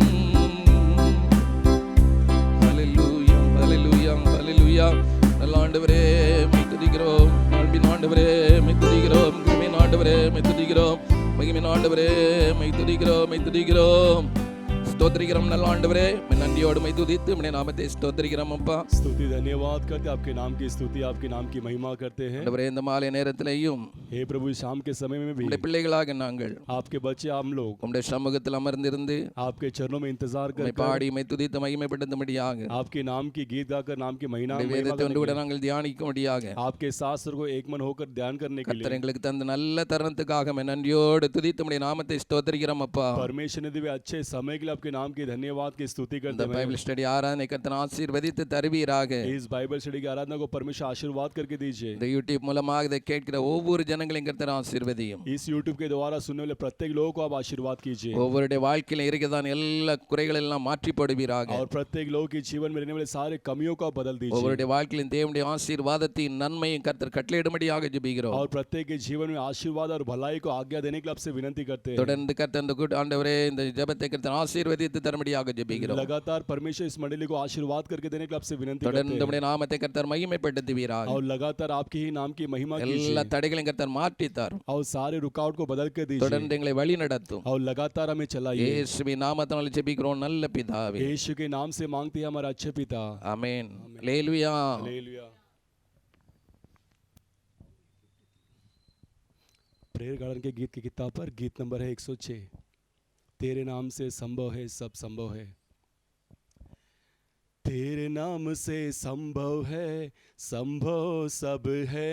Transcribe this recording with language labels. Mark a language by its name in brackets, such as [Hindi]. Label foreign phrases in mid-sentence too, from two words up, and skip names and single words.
[Tamil] ஹல்லேலூயா ஹல்லேலூயா ஹல்லேலூயா. நல்ல ஆண்டவரே மை துதிக்கிறோம். அன்பின் ஆண்டவரே மை துதிக்கிறோம். கிருபையின் ஆண்டவரே மை துதிக்கிறோம். மகிமையின் ஆண்டவரே மை துதிக்கிறோம் மை துதிக்கிறோம். ஸ்தோத்திரிக்கிறோம் நல்ல ஆண்டவரே. நன்றியோடு மை துதித்து உம்முடைய நாமத்தை ஸ்தோத்திரிக்கிறோம் அப்பா. [Hindi] स्तुति धन्यवाद करते आपके नाम की स्तुति आपके नाम की महिमा करते हैं। [Tamil] ஆண்டவரே இந்த மாலை நேரத்திலேயும் [Hindi] हे प्रभु शाम के समय में भी [Tamil] உம்முடைய பிள்ளைகளாக நாங்கள் [Hindi] आपके बच्चे हम लोग [Tamil] உம்முடைய சமூகத்தில் அமர்ந்திருந்து [Hindi] आपके चरणों में इंतजार [Tamil] உம்மை [Hindi] कर [Tamil] பாடி உம்மை துதித்து மகிமைப்படுத்தும்படியாக [Hindi] आपके नाम की गीत गाकर नाम की महिमा [Tamil] உம்முடைய வேதத்தை ஒன்று கூட நாங்கள் தியானிக்கும்படியாக [Hindi] आपके शास्त्र को एक मन होकर ध्यान करने के [Tamil] கர்த்தர் [Hindi] लिए [Tamil] எங்களுக்கு தந்த நல்ல தருணத்துக்காக உம்மை நன்றியோடு துதித்து உம்முடைய நாமத்தை ஸ்தோத்திரிக்கிறோம் அப்பா. [Hindi] परमेश्वर ने दिए अच्छे समय के लिए आपके नाम की धन्यवाद की स्तुति [Tamil] இந்த [Hindi] करते हैं। [English] Bible study [Tamil] ஆராதனை கர்த்தர் ஆசீர்வதித்து தருவீராக. [Hindi] इस [English] Bible study [Hindi] की आराधना को परमेश्वर आशीर्वाद करके दीजिए। [Tamil] இந்த யூடியூப் மூலமாக இதை கேட்கிற ஒவ்வொரு ஜனங்களையும் கர்த்தர் ஆசீர்வதியும். [Hindi] इस यूट्यूब के द्वारा सुनने वाले प्रत्येक लोगों को आप आशीर्वाद कीजिए [Tamil] ஒவ்வொருடைய வாழ்க்கையில இருக்கிறதான எல்லா குறைகள் எல்லாம் மாற்றி போடுவீராக. [Hindi] और प्रत्येक लोगों के जीवन में रहने वाले सारे कमियों को आप बदल दीजिए [Tamil] ஒவ்வொருடைய வாழ்க்கையிலும் தேவனுடைய ஆசீர்வாதத்தின் நன்மையும் கர்த்தர் கட்டளையிடும்படியாக ஜெபிக்கிறோம். [Hindi] और प्रत्येक के जीवन में आशीर्वाद और भलाई को आज्ञा देने के लिए आपसे विनती करते हैं। [Tamil] தொடர்ந்து கர்த்தர் இந்த கூட்ட ஆண்டவரே இந்த ஜெபத்தை கர்த்தர் ஆசீர்வதித்து தரும்படியாக ஜெபிக்கிறோம். [Hindi] लगातार परमेश्वर इस मंडली को आशीर्वाद करके देने के लिए आपसे विनती करते [Tamil] தொடர்ந்து [Hindi] हैं [Tamil] உம்முடைய நாமத்தை கர்த்தர் மகிமைப்படுத்துவீராக. [Hindi] और लगातार आपके ही नाम की महिमा [Tamil] எல்லா [Hindi] कीजिए [Tamil] தடைகளையும் கர்த்தர் மாற்றி தாரும். [Hindi] और सारे रुकावट को बदल के दीजिए [Tamil] தொடர்ந்து எங்களை வழி நடத்தும். [Hindi] और लगातार हमें चलाइए। [Tamil] இயேசுவின் நாமத்தினால ஜெபிக்கிறோம் நல்ல பிதாவே. [Hindi] यीशु के नाम से मांगते हैं हमारे अच्छे पिता। [Tamil] ஆமென். அல்லேலூயா. [Hindi] हालेलुया। प्रेयर गार्डन के गीत की किताब पर गीत नंबर है 106। तेरे नाम से संभव है सब संभव है। तेरे नाम से संभव है संभव सब है।